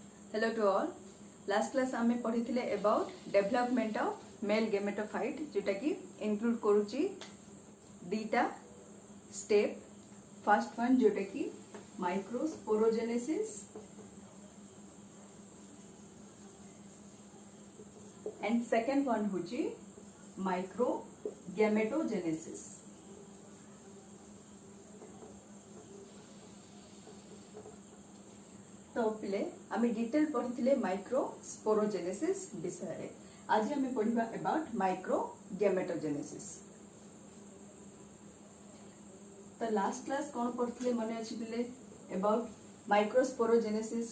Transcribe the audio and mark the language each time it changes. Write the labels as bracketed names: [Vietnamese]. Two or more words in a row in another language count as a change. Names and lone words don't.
[English] Hello to all. Last class [Odia] ଆମେ ପଢ଼ି ଥିଲେ [English] about development of male gametophyte [Odia] ଜୋଟା କି [English] include [Odia] କରୁଛି ଦିଟା [English] step. First one [Odia] ଜୋଟା କି [English] microsporogenesis and second one होची microgametogenesis. [Odia] ତୋ ପିଲେ ଆମେ ଡିଟେଲ ପଢ଼ିଥିଲେ ମାଇକ୍ରୋସ୍ପୋରୋଜେନେସିସ ବିଷୟ ରେ ଆଜି ଆମେ ପଢ଼ିବା [English] about microgametogenesis. [Odia] तो [English] last class [Odia] କଣ ପଢ଼ିଥିଲେ ମନେ ଅଛି ପିଲେ [English] about microsporogenesis.